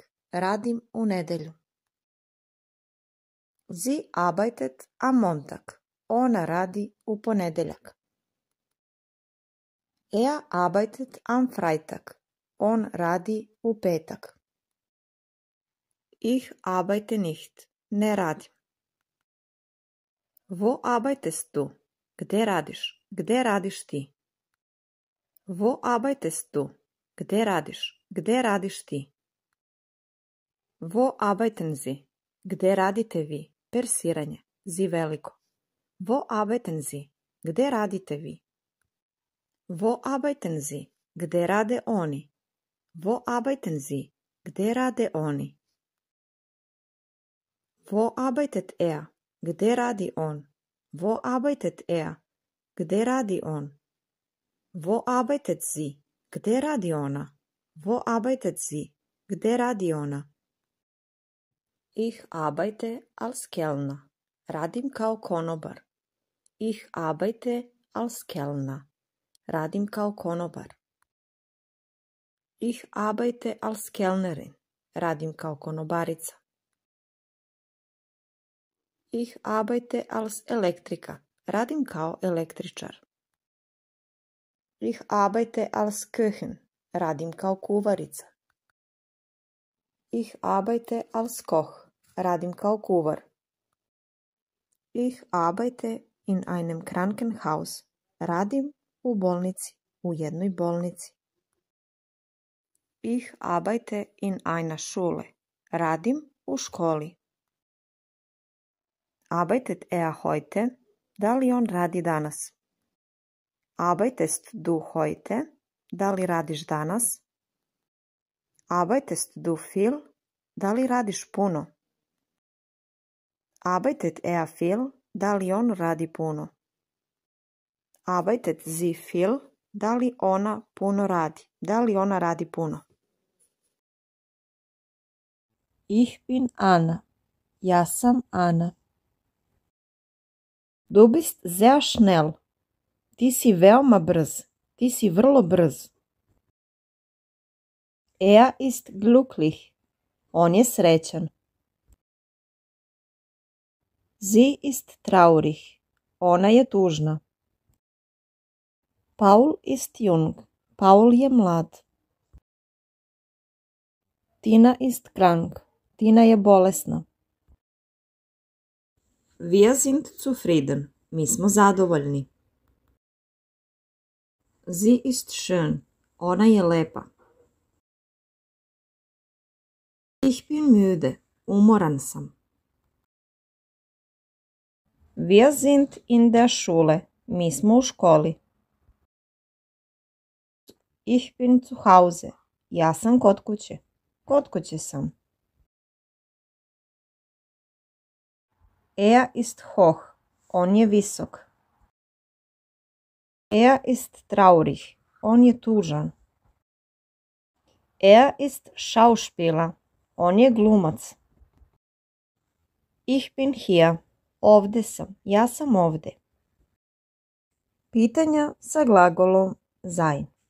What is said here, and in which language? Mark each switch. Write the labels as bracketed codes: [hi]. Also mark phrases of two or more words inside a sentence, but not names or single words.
[sr] Radim u nedelju. [de] Sie arbeitet am Montag. [sr] Ona radi u ponedeljak. [de] Er arbeitet am Freitag. [sr] On radi u petak. [de] Ich arbeite nicht. [sr] Ne radim. [de] Wo arbeitest du? [sr] Gde radiš? Gde radiš ti? [de] Wo arbeitest du? [sr] Gde radiš? Gde radiš ti? [de] Wo arbeiten Sie? [sr] Gde radite vi? Persiranje. Sie veliko. [de] Wo arbeiten Sie? [sr] Gde radite vi? [de] Wo arbeiten Sie? [sr] Gde rade oni? [de] Wo arbeiten Sie? [sr] Gde rade oni? [de] Wo arbeitet er? [sr] Gde radi on? [de] Wo arbeitet er? [sr] Gde radi on? [de] Wo arbeitet sie? [sr] Gde radi ona? [de] Wo arbeitet sie? [sr] Gde radi ona? [de] Ich arbeite als Kellner. [sr] Radim kao konobar. [de] Ich arbeite als Kellner. [sr] Radim kao konobar. [de] Ich arbeite als Kellnerin. [sr] Radim kao konobarica. [de] Ich arbeite als Elektriker. [sr] Radim kao električar. [de] Ich arbeite als Köchin. [sr] Radim kao kuvarica. [de] Ich arbeite als Koch. [sr] Radim kao kuvar. [de] Ich arbeite in einem Krankenhaus. [sr] Radim u bolnici, u jednoj bolnici. [de] Ich arbeite in einer Schule. [sr] Radim u školi. [de] Arbeitet er heute? [sr] Da li on radi danas? [de] Arbeitest du heute? [sr] Da li radiš danas? [de] Arbeitest du viel? [sr] Da li radiš puno? [de] Arbeitet er viel? [sr] Da li on radi puno? [de] Arbeitet sie viel? [sr] Da li ona puno radi? Da li ona radi puno? [de] Ich bin Anna. [sr] Ja sam Ana. [de] Du bist sehr schnell. [sr] Ti si veoma brz. Ti si vrlo brz. [de] Er ist glücklich. [sr] On je srećan. [de] Sie ist traurig. [sr] Ona je tužna. [de] Paul ist jung. [sr] Paul je mlad. [de] Tina ist krank. [sr] Tina je bolesna. [de] Wir sind zufrieden. [sr] Mi smo zadovoljni. [de] Sie ist schön. [sr] Ona je lepa. [de] Ich bin müde. [sr] Umoran sam. [de] Wir sind in der Schule. [sr] Mi smo u školi. [de] Ich bin zu Hause. [sr] Ja sam kod kuće. Kod kuće sam. [de] Er ist hoch. [sr] On je visok. [de] Er ist traurig. [sr] On je tužan. [de] Er ist Schauspieler. [sr] On je glumac. [de] Ich bin hier. [sr] Ovde sam. Ja sam ovde. Pitanja sa glagolom sein.